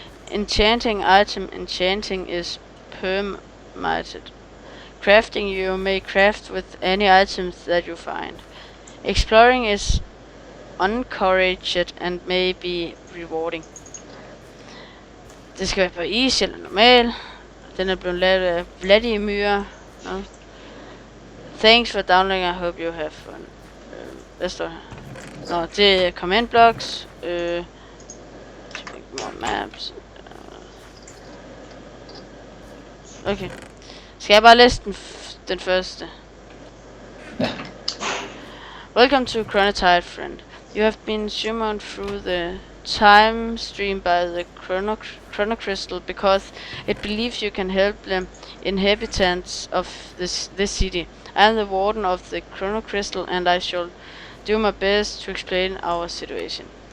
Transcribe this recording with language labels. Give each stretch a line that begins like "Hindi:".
English: Enchanting item. Enchanting is permitted. Crafting. You may craft with any items that you find. Exploring is encouraged and may be rewarding.
Danish: Det skal være på easy eller normal. Den er blevet lavet af Vladimir.
English: No. Thanks for downloading, I hope you have fun.
Danish: Hvad står her? Nå, det er command blocks.
English: More maps.
Danish: Okay. Skal jeg bare læse den første? Ja.
English: Welcome to Chrono Tide, friend. You have been summoned through the time stream by the Chrono Crystal because it believes you can help the inhabitants of this city. I am the warden of the Chrono Crystal, and I shall do my best to explain our situation.